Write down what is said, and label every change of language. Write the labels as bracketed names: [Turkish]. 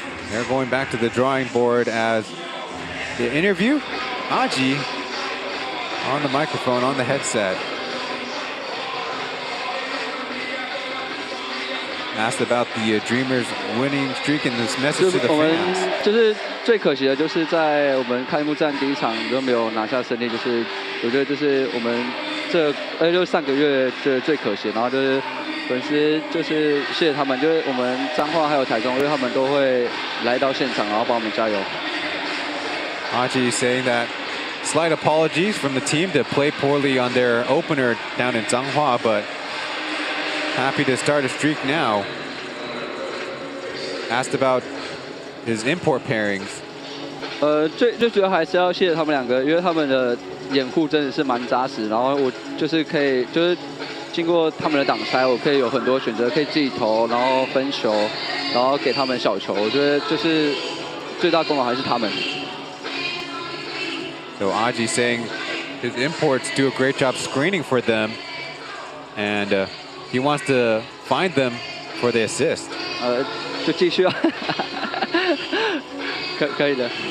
[English] They're going back to the drawing board as the interview, Aji on the microphone, on the headset. Asked about the Dreamers winning streak and this message to the fans. [Chinese] 就是最可惜的，就是在我们开幕战第一场都没有拿下胜利，就是我觉得就是我们就是上个月最可惜，然后就是粉丝就是谢谢他们，就是我们彰化还有台中，因为他们都会来到现场，然后帮我们加油。 [English] Aji saying that slight apologies from the team to play poorly on their opener down in Zhanghua, but happy to start a streak now. Asked about his import pairings. [Chinese] 最主要还是要谢谢他们两个，因为他们的掩护真的是蛮扎实，然后我就是可以就是经过他们的挡拆，我可以有很多选择，可以自己投，然后分球，然后给他们小球。我觉得就是最大功劳还是他们。 [English] So Aji saying his imports do a great job screening for them, and he wants to find them for the assist. [Chinese] 就继续啊，可以的。